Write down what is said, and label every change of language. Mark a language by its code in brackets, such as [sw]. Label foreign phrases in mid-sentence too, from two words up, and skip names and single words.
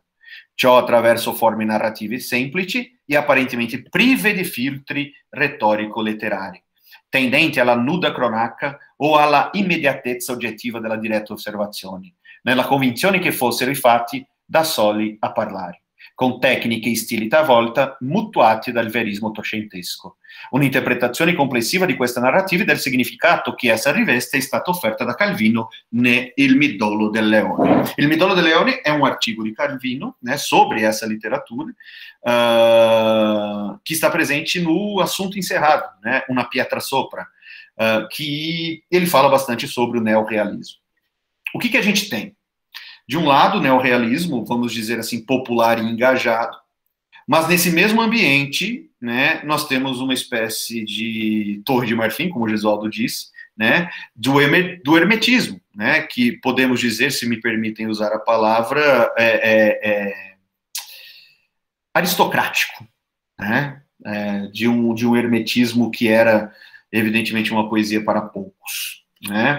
[it] Ciò attraverso forme narrative semplici e apparentemente prive di filtri retorico-letterari, tendenti alla nuda cronaca o alla immediatezza oggettiva della diretta osservazione, nella convinzione che fossero i fatti da soli a parlare. con tecniche e stili talvolta mutuati dal verismo ottocentesco. Un'interpretazione complessiva di questa narrativa e del significato che essa riveste è stata offerta da Calvino ne Il Midolo del Leone. [pt] Il Midolo del Leone è un artigo di Calvino, né, sobre essa literatura, que está presente no Assunto Encerrado, né, Una Pietra Sopra, que ele fala bastante sobre o neorrealismo. O que a gente tem? De um lado, o neorrealismo, vamos dizer assim, popular e engajado, mas nesse mesmo ambiente, né, nós temos uma espécie de torre de marfim, como o Gesualdo diz, né, do hermetismo, né, que podemos dizer, se me permitem usar a palavra, aristocrático, né, de um hermetismo que era, evidentemente, uma poesia para poucos, né.